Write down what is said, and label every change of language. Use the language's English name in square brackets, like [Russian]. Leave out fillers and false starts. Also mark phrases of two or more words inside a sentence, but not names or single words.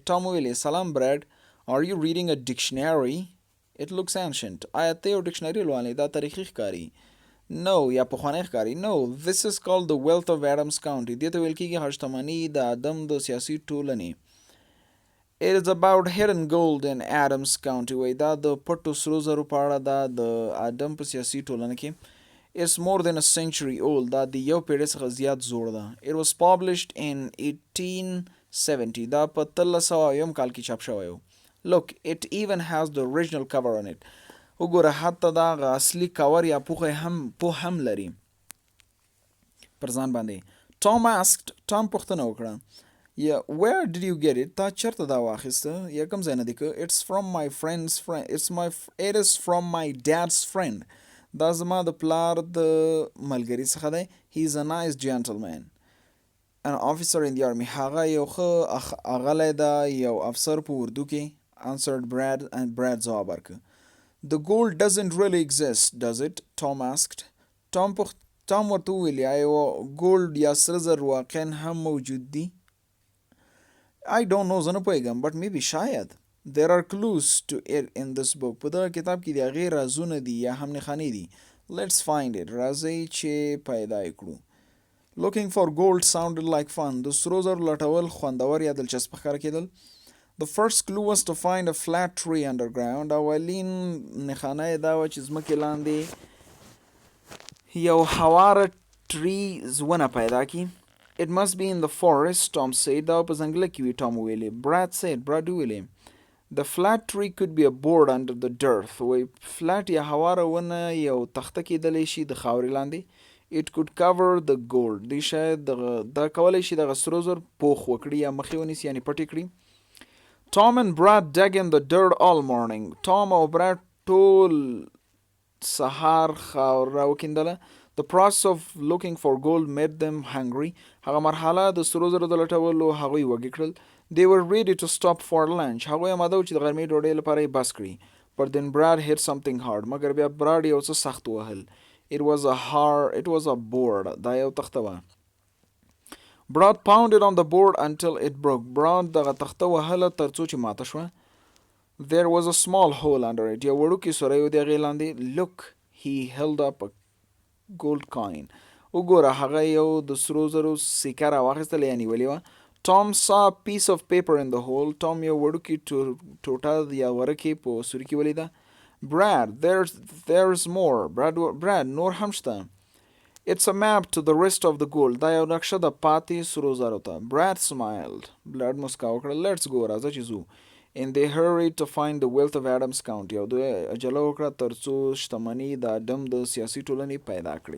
[Pashto] Tom ویلي سلام Brad. [English] Are you reading a dictionary? It looks ancient. [Pashto] آیا ته یو ډکشنري لولې؟ دا تاریخي ښکاري. No, یا پخوانی ښکاري. [English] No, this is called the wealth of Adams County. [Pashto] دې ته ویل کېږي شتمني د ادم د سیاسي ټولنې. [English] It is about hidden gold in Adams County. [Pashto] وایي دا د پټو سرو زرو په اړه ده د ادم په سیاسي ټولنه کې. [English] It's more than a century old. [Pashto] دا د یو پیړۍ څخه زیات زوړ ده. [English] It was published in 1870. [Pashto] دا په 1300 کال کې چاپ شوی و. [English] Look, it even has the original cover on it. [Pashto] وګوره حتی دا اصلي کور یا پوه هم لري پر ځان باندې. Tom پوښتنه وکړه. [English] Yeah, where did you get it? [Pashto] تا چېرته دا واخیسته یا کوم ځای نه دی که؟ [English] It's from my friend's friend. It is from my dad's friend. [Pashto] دا زما د پلار د ملګري څخه دی. [English] He is a nice gentleman. An officer in the army. [Pashto] هغه یو ښه اغلی ده یو افسر په اردو کې. [English] Answered Brad and Brad [Pashto] ځواب ورکړ. [English] The gold doesn't really exist, does it? Tom asked. [Pashto] Tom پخ... Tom ورته وویل آیا gold یا سره زر واقعا هم موجود دي؟ [English] I don't know [Pashto] زه نه پوهیږم [English] but maybe شاید. There are clues to it in this book. [Pashto] په دغه کتاب کې د هغې رازونه دي یا هم نښانې دي. [English] Let's find it. [Pashto] راځئ چې پیدا یې کړو. [English] Looking for gold sounded like fun. [Pashto] د سرو زرو لټول خوندور یا دلچسپ ښکاره کېدل. [English] The first clue was to find a flat tree underground. [Pashto] اولین نښانه یې دا وه چې ځمکې لاندې یو هواره tree ونه پیدا کړي. [English] It must be in the forest, Tom said. [Pashto] دا په ځنګله کې وي, Tom ویلې. [English] Brad said. Brad ویلې. The flat tree could be a board under the dirt. [Pashto] وی flat یا هواره ونه یو تخته کېدلی شي د خاورې لاندې. [English] It could cover the gold. [Pashto] دی شاید دا کولی شي دغه سرو زر پوخ وکړي یا مخې ونیسي یعنې پټې کړي. [English] Tom and Brad dug in the dirt all morning. [Pashto] Tom او Brad ټول سهار خاور راوکیندله. [English] The process of looking for gold made them hungry. [Pashto] هغه مرحله د سرو زرو د لټولو هغوی وږي کړل. [English] They were ready to stop for lunch. [Pashto] هغوی اماده و چې د غرمې ډوډۍ لپاره یې بس کړي. [English] But then Brad hit something hard. [Pashto] مګر بیا براد یو څه سخت ووهل. [English] It was a board. [Pashto] دا یو تخته وه. [English] Brad pounded on the board until it broke. [Pashto] Brad دغه تخته وهله تر څو چې ماته شوه. [English] There was a small hole under it. [Pashto] یو وړوکی سوری و د هغې لاندې. [English] Look, he held up a gold coin. [Pashto] وګوره هغه یو د سرو زرو سکه راواخیستله یا نیولې وه. [English] Tom saw a piece of paper in the hole. [Pashto] Tom یو وړوکی ټوټه یا ورکې په سوري کې ولیده. [English] Brad, there's more. Brad, [Pashto] نور هم شته. [English] It's a map to the rest of the gold. [Pashto] دا یو نقشه د پاتې سرو زرو ته. [English] Brad smiled. Brad [Pashto] مسکا وکړه. [English] Let's go. [Pashto] راځه چې ځو. [English] And they hurried to find the wealth of Adams County. [Pashto] او دوی عجله وکړه تر څو شتمني د ادم د سیاسي ټولنې پیدا کړي.